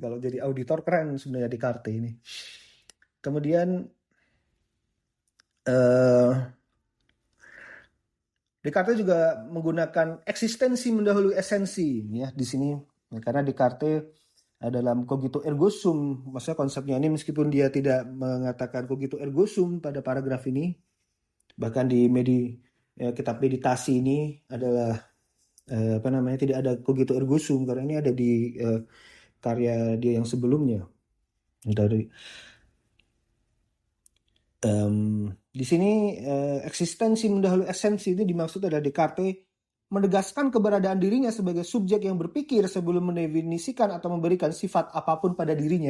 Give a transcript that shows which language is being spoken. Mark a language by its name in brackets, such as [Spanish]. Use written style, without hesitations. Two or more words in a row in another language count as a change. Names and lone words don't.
[Indonesian] Kalau jadi auditor keren sebenarnya Descartes ini. Kemudian eh, Descartes juga menggunakan eksistensi mendahului esensi ya di sini. Nah, karena Descartes dalam [Latin] cogito ergo sum, [Indonesian] maksudnya konsepnya ini meskipun dia tidak mengatakan [Latin] cogito ergo sum [Indonesian] pada paragraf ini, bahkan di kitab meditasi ini adalah tidak ada [Latin] cogito ergo sum [Indonesian] karena ini ada di karya dia yang sebelumnya. Di sini eksistensi mendahului esensi ini dimaksud adalah Descartes menegaskan keberadaan dirinya sebagai subjek yang berpikir sebelum mendefinisikan atau memberikan sifat apapun pada dirinya.